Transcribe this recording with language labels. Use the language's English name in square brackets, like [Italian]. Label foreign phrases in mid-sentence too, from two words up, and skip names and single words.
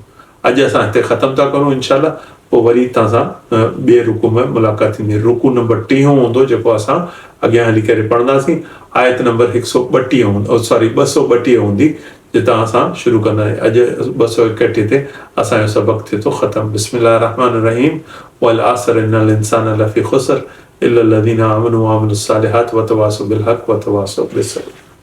[Sindhi] अॼु असां हिते ख़तमु था करूं इनशाअल्लाह, पोइ वरी तव्हां सां ॿिए रुकू में मुलाक़ात थींदी। रुकू नंबर 3 हूंदो जेको असां अॻियां हली करे पढ़ंदासीं। आयत नंबर 132 हूंदी, सॉरी 232 हूंदी, जितां असां शुरू कंदा आहियूं। अॼु 231 ते असांजो सबक़ थिए थो ख़तमु। [Arabic] بسم الله الرحمن الرحيم. والعصر إن الإنسان لفي خسر إلا الذين آمنوا وعملوا الصالحات وتواصوا بالحق وتواصوا بالصبر.